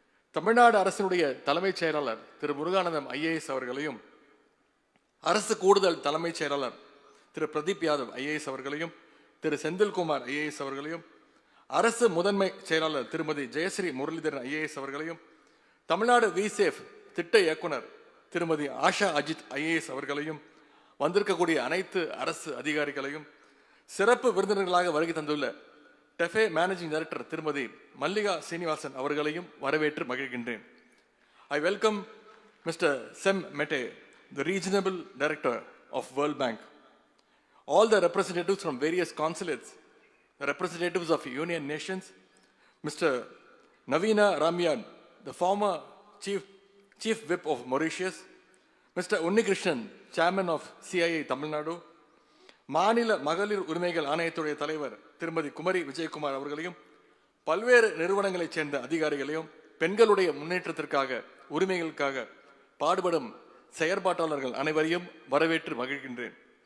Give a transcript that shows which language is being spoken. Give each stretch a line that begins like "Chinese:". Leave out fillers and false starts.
Tamil: தமிழ்நாடு அரசினுடைய தலைமைச் செயலாளர் திரு முருகானந்தம் IAS அவர்களையும், அரசு கூடுதல் தலைமைச் செயலாளர் திரு பிரதீப் யாதவ் IAS அவர்களையும், திரு செந்தில்குமார் IAS அவர்களையும், அரசு முதன்மை செயலாளர் திருமதி ஜெயஸ்ரீ முரளிதரன் IAS அவர்களையும், தமிழ்நாடு விசேஃப் திட்ட இயக்குனர் திருமதி ஆஷா அஜித் IAS அவர்களையும், வந்திருக்கக்கூடிய அனைத்து அரசு அதிகாரிகளையும், சிறப்பு விருந்தினர்களாக வருகை தந்துள்ள டெஃபே மேனேஜிங் டைரக்டர் திருமதி மல்லிகா சீனிவாசன் அவர்களையும் வரவேற்று மகிழ்கின்றேன்.
English: I welcome Mr. Sem Mete, the Regional Director of World Bank, all the representatives from various consulates, the representatives of Union Nations, Mr. Navina Ramyan, the former Chief Whip of Mauritius, Mr.
Tamil: Unnikrishnan,
English: Chairman of CIA Tamil Nadu,
Tamil: மாநில மகளிர் உரிமைகள் ஆணையத்துடைய தலைவர் திருமதி குமரி விஜயகுமார் அவர்களையும், பல்வேறு நிறுவனங்களைச் சேர்ந்த அதிகாரிகளையும், பெண்களுடைய முன்னேற்றத்திற்காக உரிமைகளுக்காக பாடுபடும் செயற்பாட்டாளர்கள் அனைவரையும் வரவேற்று மகிழ்கின்றேன்.